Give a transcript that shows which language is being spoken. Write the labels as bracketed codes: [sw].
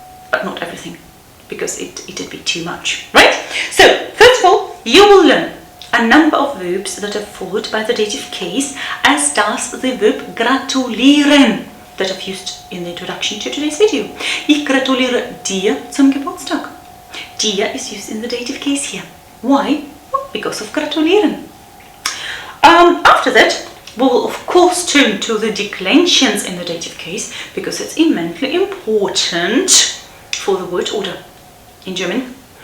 [en] But not everything, because it'd be too much, right? So, first of all, you will learn a number of verbs that are followed by the dative case, as does the verb gratulieren that I've used in the introduction to today's video. [de] Ich gratuliere dir zum Geburtstag. [en] Dir is used in the dative case here. Why? Well, because of gratulieren. After that, we will of course turn to the declensions in the dative case because it's immensely important for the word order in German.